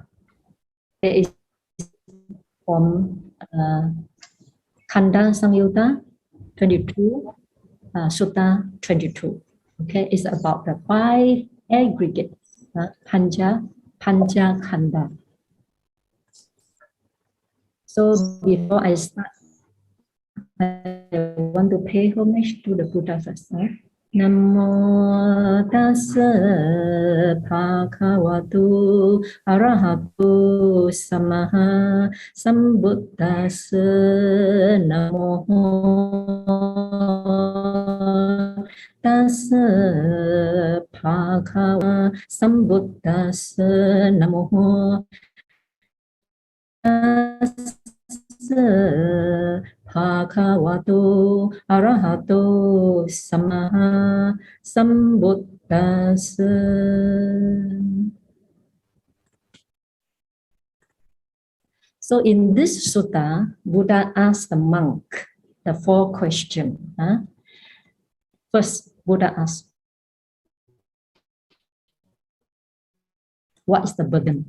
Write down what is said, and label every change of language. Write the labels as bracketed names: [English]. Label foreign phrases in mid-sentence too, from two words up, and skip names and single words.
[English] It is from Khanda Samyutta 22, Sutta 22. Okay, it's about the 5 aggregates, [Pali] Panja Khanda. [English] So before I start, I want to pay homage to the Buddha first. [Pali] Namo tassa bhagavato arahato samaha sambuddhassa. Namo tassa bhagavato sambuddhassa. Namo Bhagavato Arahato Samaha Sambuddhassa. [English] So in this sutta, Buddha asked the monk the 4 questions. First, Buddha asked, what is the burden?